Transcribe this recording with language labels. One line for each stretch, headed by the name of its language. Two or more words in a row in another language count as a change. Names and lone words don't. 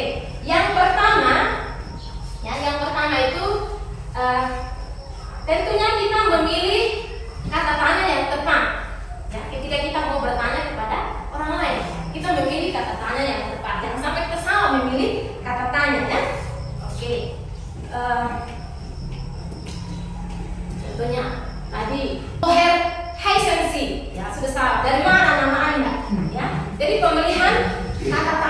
Indonesian: Yang pertama itu tentunya kita memilih kata tanya yang tepat. Ya, ketika kita mau bertanya kepada orang lain, kita memilih kata tanya yang tepat. Jangan sampai kita salah memilih kata tanya, ya. Oke. Contohnya tadi
German: woher heißen Sie?
Indonesian: Ya, sudah salah. Dari mana nama Anda? Ya. Jadi pemilihan kata